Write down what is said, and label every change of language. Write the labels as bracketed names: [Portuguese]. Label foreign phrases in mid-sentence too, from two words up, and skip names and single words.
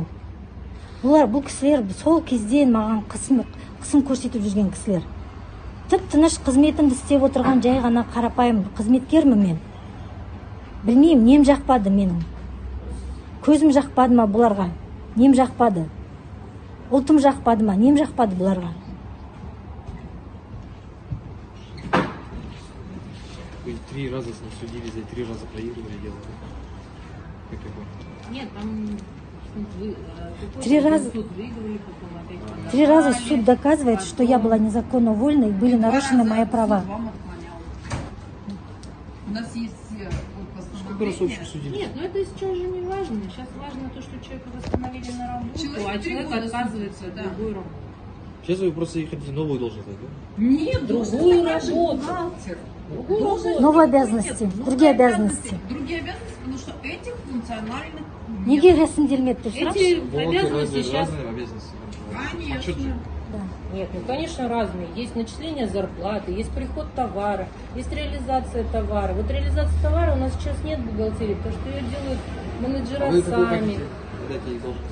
[Kazakh] Бұл кісілер сол кезден маған қысым көрсетіп жүрген кісілер. Тып-тыныш қызметімді істеп отырған жай ғана қарапайым қызметкермін мен. Білмеймін, нем жақпады менің. Көзім жақпады ма бұларға? Нем жақпады? Ұлтым жақпады ма? Нем жақпады бұларға? [Russian] Вы 3 раза судились, за 3 раза проигрывали дело. Нет, там 3 раза суд доказывает, что я была незаконно уволена и были нарушены мои права. У нас есть Сколько раз вообще судились? Нет, ну это сейчас же не важно. Сейчас важно то, что человека восстановили на работу, а человек отказывается от другой работы. Сейчас вы просто хотите новую должность, да? Нет, Другую работу. Новые обязанности, другие обязанности. Другие обязанности, потому что этих функциональных [Kazakh] Неге рәсімделмеді деп сұрапшы? [Russian] Эти обязанности сейчас... разные обязанности. Конечно. Нет, ну конечно разные. Есть начисление зарплаты, есть приход товара, есть реализация товара. Вот реализация товара у нас сейчас нет бухгалтерии, потому что ее делают менеджера А вы какую сами. хотите? Дайте ей должность.